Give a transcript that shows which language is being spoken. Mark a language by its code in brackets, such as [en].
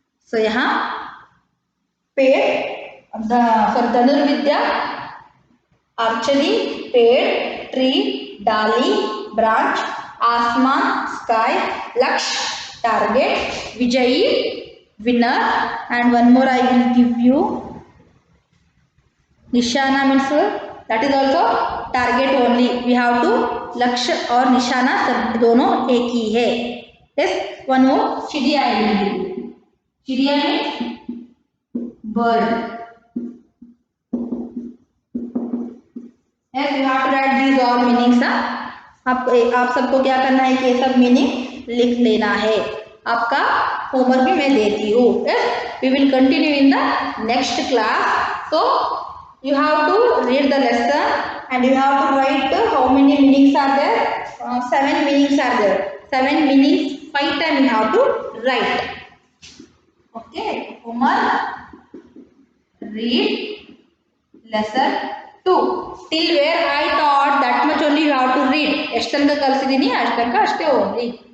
[en] So यहाँ पेड़ धनुर्विद्या, आर्चरी, पेड़ ट्री, डाली ब्रांच, आसमान स्काई, लक्ष्य टारगेट, विजयी winner, and one more I will give you, निशाना means that is also target only. We have to [hi] लक्ष्य और निशाना सब दोनों एक ही है. [en] Yes, one more चिड़िया I will give you. चिड़िया means bird. Yes, you have to write these all meanings. [hi] आप सबको क्या करना है कि ये सब मीनिंग लिख लेना है. आपका होमवर्क भी मैं देती हूँ. [en] Yes, we will continue in the next class. So you have to read the lesson and you have to write how many meanings are there. 7 meanings are there. 7 meanings 5 times you have to write. Okay, homework, read lesson 2. Till where I taught that much only you have to read. [kn] ಎಷ್ಟು ತನಕ ಕಲಿಸಿದೀನಿ ಅಷ್ಟು ತನಕ ಅಷ್ಟೇ ಓದಿ.